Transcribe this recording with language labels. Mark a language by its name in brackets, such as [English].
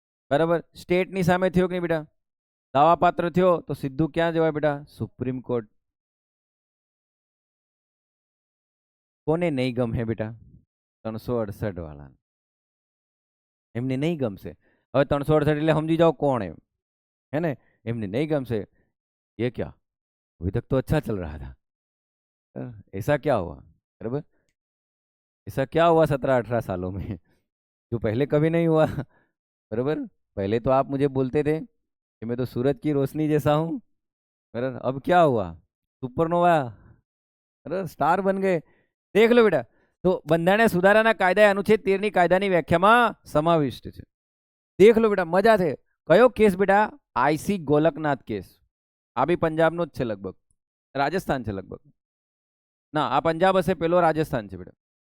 [Gujarati] બરાબર, સ્ટેટની સામે થયો કે નહીં બેટા? દાવાપાત્ર થયો તો સીધું ક્યાં જવાય બેટા? Supreme court. કોને નહીં ગમે બેટા? 368 વાળા, એમને નહીં ગમશે. હવે 368 એટલે સમજી જાઓ કોણ એમ, [Hindi] है ना? [Gujarati] એમને नहीं गमसे. [Hindi] ये क्या, अभी तक तो अच्छा चल रहा था, ऐसा क्या हुआ? बराबर, ऐसा क्या हुआ 17-18 सालों में जो पहले कभी नहीं हुआ? बराबर, पहले तो आप मुझे बोलते थे कि मैं तो सूरज की रोशनी जैसा हूँ, बराबर, अब क्या हुआ? सुपरनोवा, बराबर, स्टार बन गए. देख लो बेटा, तो [Gujarati] બંધારણીય સુધારાના કાયદા અનુચ્છેદ 13 ની કાયદાની વ્યાખ્યામાં સમાવિષ્ટ છે. [Hindi] देख लो बेटा, मजा [Gujarati] છે. કયો કેસ બેટા? IC ગોલકનાથ case. આ બી પંજાબનો જ છે લગભગ, રાજસ્થાન છે લગભગ. ના, આ પંજાબ હશે, પેલો રાજસ્થાન છે બેટા.